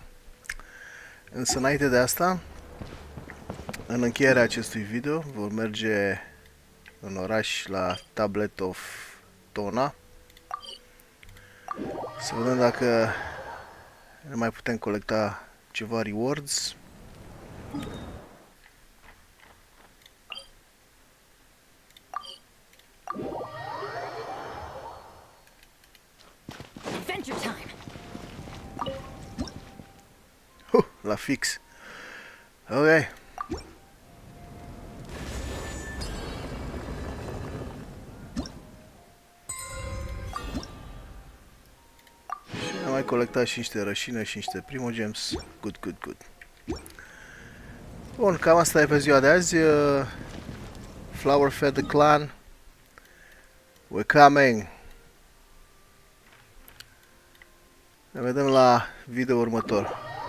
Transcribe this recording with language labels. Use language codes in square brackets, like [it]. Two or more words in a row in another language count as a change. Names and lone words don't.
[ro] Însă înainte de asta, în încheierea acestui video, vor merge în oraș la Tablet of Tona să vedem dacă ne mai putem colecta ceva rewards. [en] Adventure time. [ro] La fix. Ok. Și am mai colectat și niște rășine și niște primogems. [en] Good, good, good. [ro] Bun, cam asta e pe ziua de azi. [en] Flower Feather Clan. We're coming. [ro] Ne vedem la video următor.